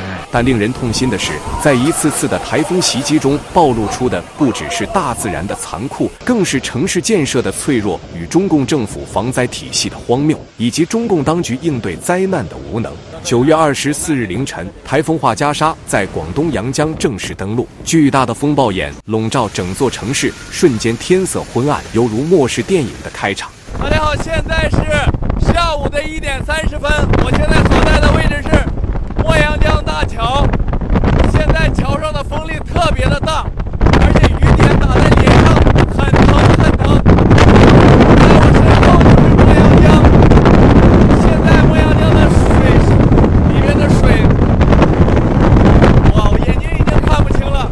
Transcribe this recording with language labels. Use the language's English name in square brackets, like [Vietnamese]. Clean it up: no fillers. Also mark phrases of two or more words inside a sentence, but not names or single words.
[Chinese] 但令人痛心的是，在一次次的台風襲擊中，暴露出的不只是大自然的殘酷，更是城市建設的脆弱與中共政府防災體系的荒謬，以及中共當局應對災難的無能。9月24日凌晨，台風華加莎在廣東陽江正式登陸，巨大的風暴眼籠罩整座城市，瞬間天色昏暗，猶如末世電影的開場。大家好，現在是下午的1點30分，我現在所在的位置是莫陽江大橋，現在橋上的風力特別的大，而且雨點打在臉上，很疼很疼。在我身後就是莫陽江，現在莫陽江的水里面的水，哇，我眼睛已經看不清了。